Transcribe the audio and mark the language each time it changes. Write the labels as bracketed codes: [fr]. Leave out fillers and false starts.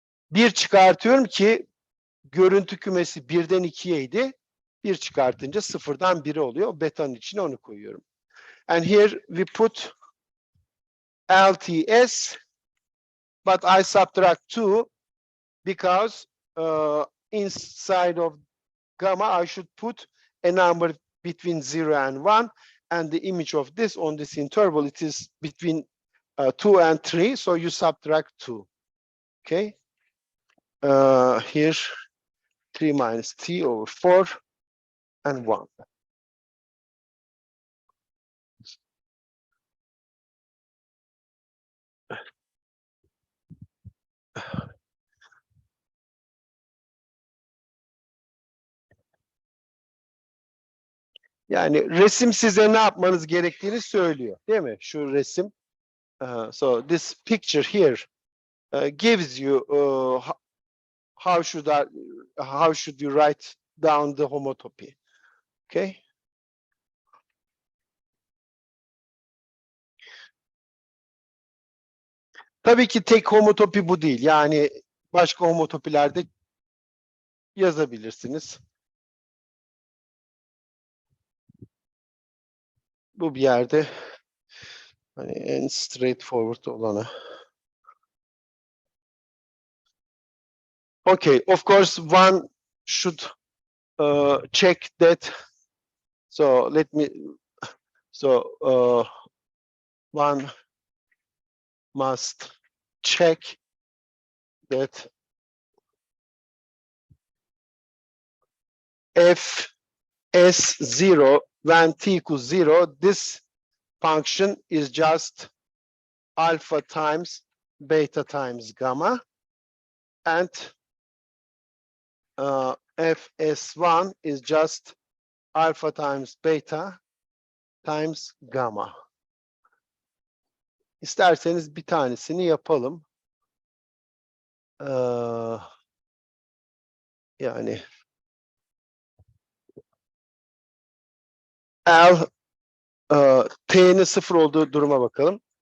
[tr] 1 çıkartıyorum ki görüntü kümesi 1'den 2'yeydi. 1 çıkartınca 0'dan 1'e oluyor. Beta'nın içine onu koyuyorum. [en] And here we put LTS but I subtract 2 because inside of gamma I should put a number between 0 and 1 and the image of this on this interval it is between 2 and 3, so you subtract 2. Okay. Here 3 minus t over 4 and 1. [tr] Yani resim size ne yapmanız gerektiğini söylüyor, değil mi? Şu resim. [en] So this picture here gives you how should you write down the homotopy. Okay? [tr] Tabii ki tek homotopi bu değil. Yani başka homotopilerde yazabilirsiniz. Bu bir yerde hani en straightforward olanı. [en] Okay, of course one should check that. So let me. So one must check that f s0 when t equals 0, this function is just alpha times beta times gamma, and fs1 is just alpha times beta times gamma. [tr] İsterseniz bir tanesini yapalım. Yani L t'nin 0 olduğu duruma bakalım.